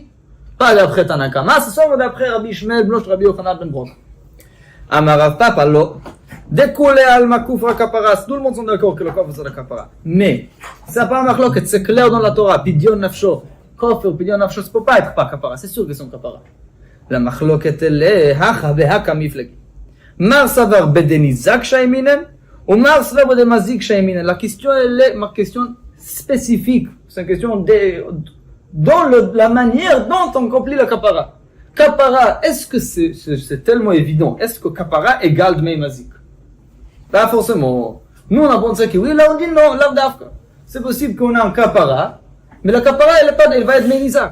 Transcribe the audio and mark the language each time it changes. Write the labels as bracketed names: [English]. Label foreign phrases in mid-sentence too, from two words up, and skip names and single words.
[French] Pas d'après Tanakama, c'est soit d'après Rabbi Ishmael, bnosh Rabbi Yochanan ben Brokai. [Aramaic] אמר רב פפא, [French] alors, [Aramaic] דכולי עלמא כופרא כפרה, [French] tout le monde sont d'accord que le coffre c'est la kapara. Mais, ça pas machloket, c'est clair dans la Torah, [Hebrew] פדיון נפשו, [French] coffre, [Hebrew] פדיון נפשו, [French] ça peut pas être pas kapara, c'est sûr que c'est un kapara. La machloket elle est, [Aramaic] הכא בהא מיפלגי. מר סבר בדמי ניזק שיימינן ומר סבר בדמי מזיק שיימינן. [French] La question elle est, ma question spécifique, c'est une question dans la manière dont on accomplit la kapara. Kapara, est-ce que c'est tellement évident? Est-ce que kapara égale [Hebrew] דמי מזיק? [French] Pas forcément. Nous, on a pensé que oui, là, on dit non, l'avdafka. C'est possible qu'on a un kapara, mais la kapara, elle va être [Hebrew] דמי ניזק.